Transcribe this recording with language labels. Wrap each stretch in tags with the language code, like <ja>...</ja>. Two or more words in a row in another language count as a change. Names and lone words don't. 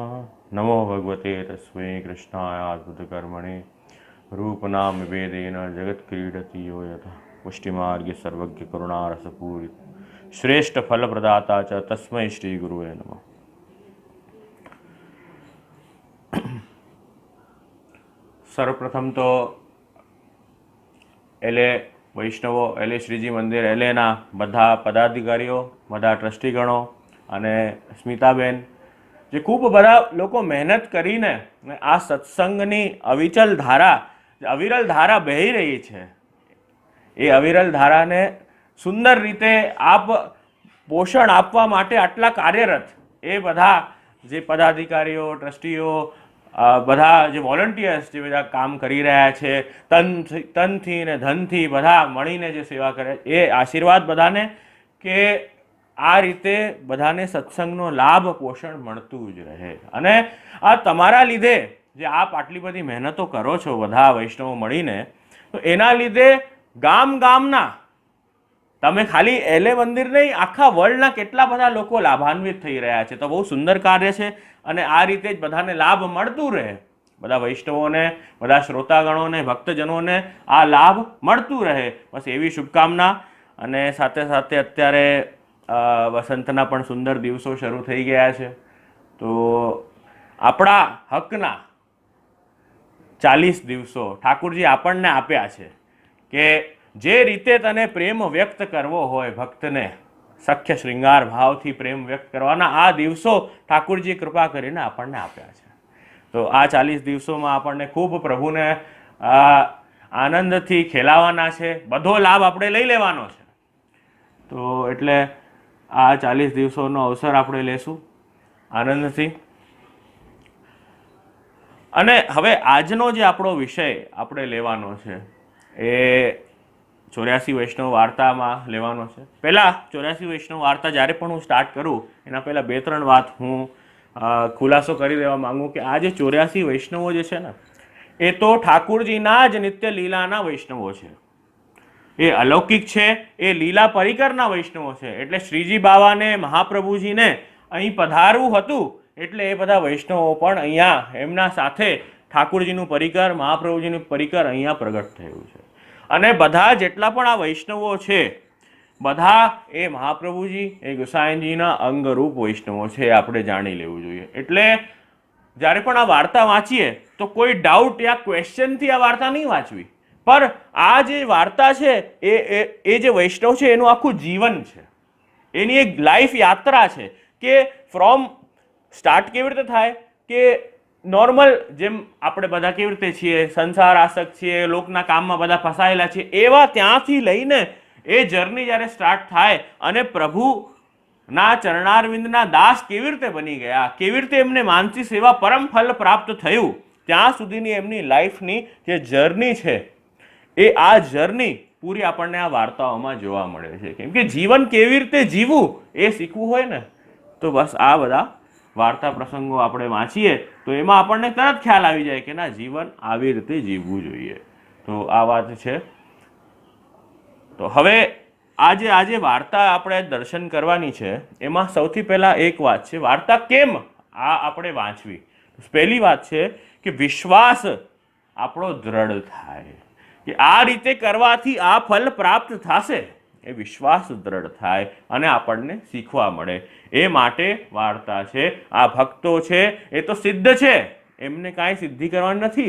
<sa>नमो भगवते तस्मै कृष्णाय अद्भुतकर्मणे रूपनाम वेदेन जगत्क्रीडति यो यथा। पुष्टिमार्गे सर्वज्ञ करुणारसपूरित श्रेष्ठ फल प्रदाता च तस्मै श्री गुरुवे नमः।</sa> <gu>સર્વપ્રથમ તો એલે વૈષ્ણવો એલે શ્રીજી મંદિર એલેના બધા પદાધિકારીઓ બધા ટ્રસ્ટીગણો અને સ્મિતાબેન જે ખૂબ બધા લોકો મહેનત કરીને આ સત્સંગની અવિચલ ધારા અવિરલ ધારા</gu> <hi>बही रही है।</hi> <gu>યે અવિરલ ધારા ને સુંદર રીતે આપ પોષણ આપવા માટે આટલા કાર્યરત એ બધા જે પદાધિકારીઓ ટ્રસ્ટીઓ બધા જે વોલંટિયર્સ જે બધા કામ કરી રહ્યા છે તનથી ને ધનથી બધા મળીને જે સેવા કરે એ આશીર્વાદ બધાને કે આ રીતે બધાને સત્સંગનો લાભ પોષણ મળતું જ રહે। અને આ તમારા લીધે જે આપ આટલી બધી મહેનતો કરો છો બધા વૈષ્ણવો મળીને તો એના લીધે ગામ ગામના તમે ખાલી એલે મંદિર નહીં આખા વર્લ્ડના કેટલા બધા લોકો લાભાન્વિત થઈ રહ્યા છે। તો બહુ સુંદર કાર્ય છે અને આ રીતે જ બધાને લાભ મળતું રહે। બધા વૈષ્ણવોને બધા શ્રોતાગણોને ભક્તજનોને આ લાભ મળતું રહે બસ એવી શુભકામના। અને સાથે સાથે અત્યારે વસંતના પણ સુંદર દિવસો શરૂ થઈ ગયા છે તો આપણા હકના 40 દિવસો ઠાકુરજી આપણને આપ્યા છે કે જે રીતે તને પ્રેમ વ્યક્ત કરવો હોય ભક્તને સખ્ય શ્રૃંગાર ભાવથી પ્રેમ વ્યક્ત કરવાના આ દિવસો ઠાકુરજી કૃપા કરીને આપણને આપ્યા છે। તો આ 40 દિવસોમાં આપણને ખૂબ પ્રભુને આનંદથી ખેલાવાના છે, બધો લાભ આપણે લઈ લેવાનો છે। તો એટલે આ 40 દિવસોનો અવસર આપણે લેશું આનંદથી। અને હવે આજનો જે આપણો વિષય આપણે લેવાનો છે એ 84 વૈષ્ણવ વાર્તામાં લેવાનો છે। પહેલા 84 વૈષ્ણવ વાર્તા જ્યારે પણ હૂં સ્ટાર્ટ કરૂં એના પહેલા 2-3 વાત હૂં ખુલાસો કરી દેવા માંગૂ કિ આ જે 84 વૈષ્ણવો જે છે ને એ તો ઠાકુરજીના જ નિત્ય લીલાના વૈષ્ણવો છે। એ અલૌકિક છે, એ લીલા પરિકરના વૈષ્ણવો છે। एटले श्रीजी बावाने महाप्रभुजीने અહીં પધારવું હતું એટલે એ બધા વૈષ્ણવો પણ અહીંયા એમના સાથે ઠાકુરજીનું પરિકર મહાપ્રભુજીનું પરિકર અહીંયા પ્રગટ થયું છે। અને બધા જેટલા પણ આ વૈષ્ણવો છે બધા એ મહાપ્રભુજી એ ગુસાઈજીના અંગરૂપ વૈષ્ણવો છે આપણે જાણી લેવું જોઈએ। એટલે જ્યારે પણ આ વાર્તા વાંચીએ તો કોઈ ડાઉટ યા ક્વેશ્ચનથી આ વાર્તા નહીં વાંચવી પર આ જે વાર્તા છે એ જે વૈષ્ણવ છે એનું આખું જીવન છે, એની એક લાઇફ યાત્રા છે કે</gu> <en>from start</en> <gu>કેવી રીતે થાય કે નૉર્મલ જેમ આપણે બધા કેવી રીતે છીએ સંસાર આસક્ત છીએ લોકના કામમાં બધા ફસાયેલા છે એવા ત્યાંથી લઈને એ જર્ની જ્યારે સ્ટાર્ટ થાય અને પ્રભુના ચરણારવિંદના દાસ કેવી રીતે બની ગયા, કેવી રીતે એમને માનસી સેવા પરમ ફલ પ્રાપ્ત થયું ત્યાં સુધીની એમની લાઇફની જે જર્ની છે એ આ જર્ની પૂરી આપણને આ વાર્તાઓમાં જોવા મળે છે। કેમ કે જીવન કેવી રીતે જીવવું એ શીખવું હોય ને તો બસ આ બધા વાર્તા પ્રસંગો આપણે વાંચીએ તો એમાં આપણને તરત ખ્યાલ આવી જાય કે ના જીવન આવી રીતે જીવવું જોઈએ। તો આ વાત છે। તો હવે આજ વાર્તા આપણે દર્શન કરવાની છે એમાં સૌથી પહેલા એક વાત છે વાર્તા કેમ આ આપણે વાંચવી। પહેલી વાત છે કે વિશ્વાસ આપણો દ્રઢ થાય કે આ રીતે કરવાથી આ ફલ પ્રાપ્ત થશે, એ વિશ્વાસ દ્રઢ થાય અને આપણને શીખવા મળે. એ માટે વાર્તા છે. આ ભક્તો છે એ તો સિદ્ધ છે, એમને કાંઈ સિદ્ધિ કરવાની નથી.</gu>